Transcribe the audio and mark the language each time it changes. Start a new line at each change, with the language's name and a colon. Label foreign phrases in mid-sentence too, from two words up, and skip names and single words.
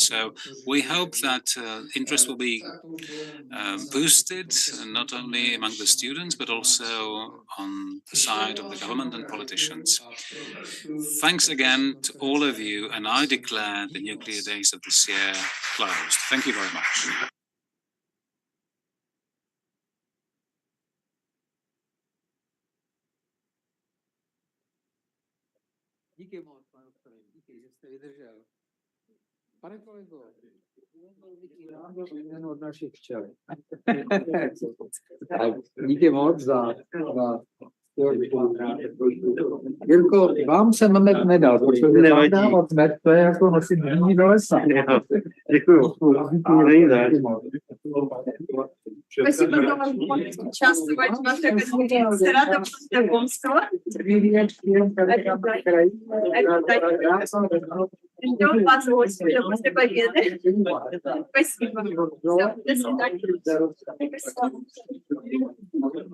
English: So we hope that interest will be boosted, not only among the students, but also on the side of the government and politicians. Thanks again to all of you, and I declare the Nuclear Days of this year closed. Thank you very much.
Czech: Díky moc, pane doktore, díky, že jste vydržel. Pane kolego, já byl jeden od našich včel. Díky moc za Jirko, vám jsem med nedal, protože vám dávat med, to je jako nosit dní do lesa. Děkuju.
Russian: Спасибо за возможность участвовать в вашей конференции. Рада была знакомству. Ждем вас в гости уже после победы. Спасибо. Все, до свидания.